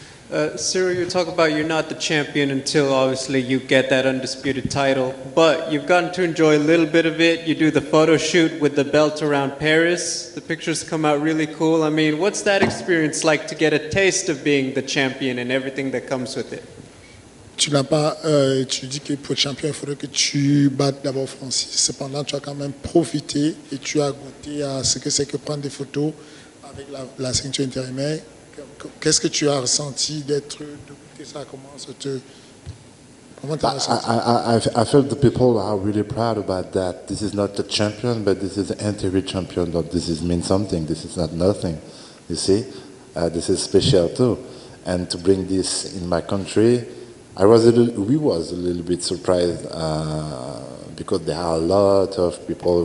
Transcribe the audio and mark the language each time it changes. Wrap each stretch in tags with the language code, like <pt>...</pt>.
<en>Ciryl, you talk about you're not the champion until obviously you get that undisputed title, but you've gotten to enjoy a little bit of it. You do the photo shoot with the belt around Paris. The pictures come out really cool. I mean, what's that experience like to get a taste of being the champion and everything that comes with it?</en> <fr>Tu n'as pas, tu dis que pour être champion, il faudrait que tu battes d'abord Francis. Cependant, tu as quand même profité et tu as goûté à ce que c'est que prendre des photos avec la ceinture intérimaire. Qu'est-ce que tu as ressenti de goûter ça? Comment tu as ressenti?</fr> <en>I felt the people are really proud about that. This is not the champion, but this is the interim champion. This means something. This is not nothing. You see, this is special too. And to bring this in my country, we was a little bit surprised because there are a lot of people.</en>